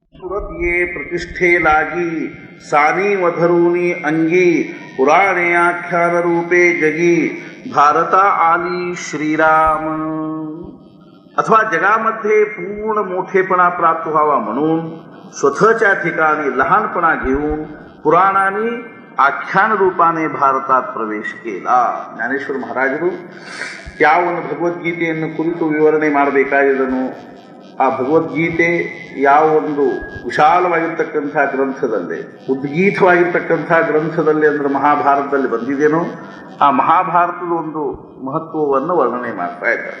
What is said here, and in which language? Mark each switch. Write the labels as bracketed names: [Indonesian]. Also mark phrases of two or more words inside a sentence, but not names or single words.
[Marathi] ये प्रतिष्ठे लागी सानी वधरूनी अंगी पुराणे आख्यान रूपे जगी भारत आली श्रीराम. अथवा जगामध्ये पूर्ण मोठेपणा प्राप्त व्हावा म्हणून स्वतःच्या ठिकाणी लहानपणा घेऊन पुराणांनी आख्यान रूपाने भारतात प्रवेश केला. [Kannada] ಜ್ಞಾನೇಶ್ವರ ಮಹಾರಾಜರು ಯಾವ ಒಂದು ಭಗವದ್ಗೀತೆಯನ್ನು ಕುರಿತು ವಿವರಣೆ ಮಾಡಬೇಕಾಗಿದ್ದನು, ಆ ಭಗವದ್ಗೀತೆ ಯಾವ ಒಂದು ವಿಶಾಲವಾಗಿರ್ತಕ್ಕಂಥ ಗ್ರಂಥದಲ್ಲಿ, ಉದ್ಗೀತವಾಗಿರ್ತಕ್ಕಂಥ ಗ್ರಂಥದಲ್ಲಿ ಅಂದರೆ ಮಹಾಭಾರತದಲ್ಲಿ ಬಂದಿದ್ದೇನೋ ಆ ಮಹಾಭಾರತದ ಒಂದು ಮಹತ್ವವನ್ನು ವರ್ಣನೆ ಮಾಡ್ತಾ ಇದ್ದಾರೆ.